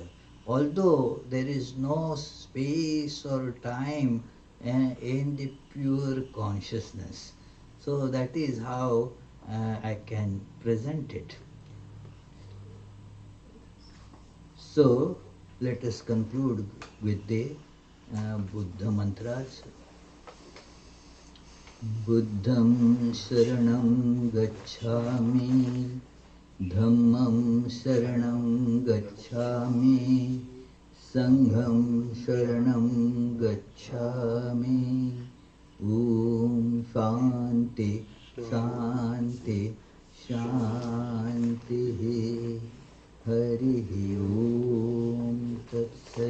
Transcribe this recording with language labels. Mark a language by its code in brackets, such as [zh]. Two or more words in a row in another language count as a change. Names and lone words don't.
[en] Although there is no space or time in the pure consciousness. So that is how I can present it. So let us conclude with the Buddha mantras. [pi] Buddham Sharanam Gacchami, Dhammam Sharanam Gacchami, Sangham Sharanam Gacchami. [sa] Om Shanti Shanti Shanti. Hari Om Tat Sat.